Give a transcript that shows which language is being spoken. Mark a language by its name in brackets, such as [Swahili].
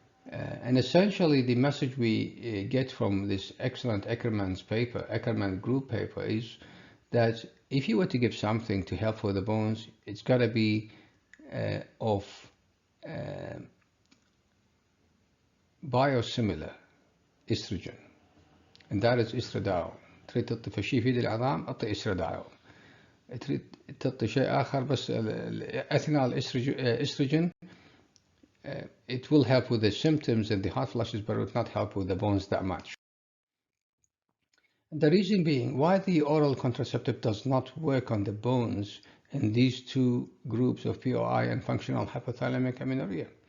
[English] And essentially, the message we get from this excellent Eckermann group paper, is that if you were to give something to help with the bones, it's got to be of biosimilar estrogen, and that is estradiol. [Arabic] تريد تعطي شيء يفيد العظام، اعطي estradiol. تريد تعطي شيء آخر بس [English] ethinyl estrogen, it will help with the symptoms and the hot flashes, but it will not help with the bones that much. The reason being why the oral contraceptive does not work on the bones in these two groups of POI and functional hypothalamic amenorrhea.